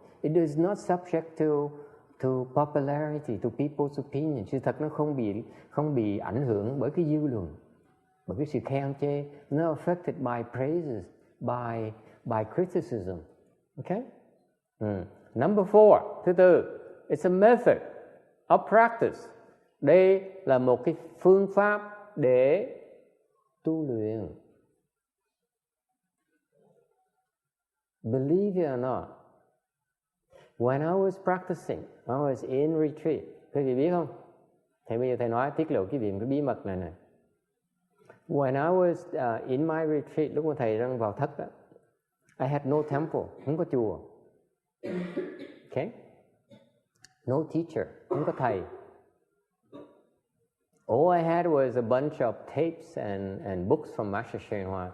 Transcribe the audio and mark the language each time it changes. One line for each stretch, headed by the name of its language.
English: It is not subject to popularity, to people's opinion.
Vietnamese: Sự thật nó không bị ảnh hưởng bởi cái dư luận, bởi cái sự khen chê.
English: Not affected by praises, by criticism. Okay? Number 4,
Vietnamese: thứ tư,
English: it's a method of practice.
Vietnamese: Đây là một cái phương pháp để tu luyện.
English: Believe it or not, when I was practicing, I was in retreat.
Vietnamese: Quý vị biết không? Thì bây giờ thầy nói tiết lộ cái bí mật này.
English: When I was in my retreat,
Vietnamese: lúc mà thầy đang vào thất đó,
English: I had no temple,
Vietnamese: không có chùa. Okay?
English: No teacher,
Vietnamese: không có thầy.
English: All I had was a bunch of tapes and books from Master Shen Hoa.